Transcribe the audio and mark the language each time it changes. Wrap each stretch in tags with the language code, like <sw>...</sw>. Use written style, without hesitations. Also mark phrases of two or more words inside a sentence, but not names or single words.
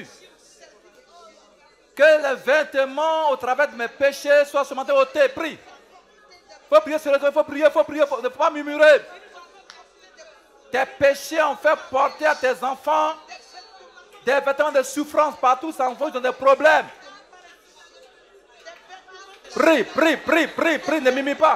<fr>Que les vêtements au travers de mes péchés soient ce matin ôtés. Prie. Il faut prier sur le toit, il faut prier, il faut prier, il ne faut pas murmurer. Tes péchés ont fait porter à tes enfants des vêtements de souffrance partout, ça envoie dans des problèmes. Prie, prie, prie, prie, prie, ne mimie pas.</fr>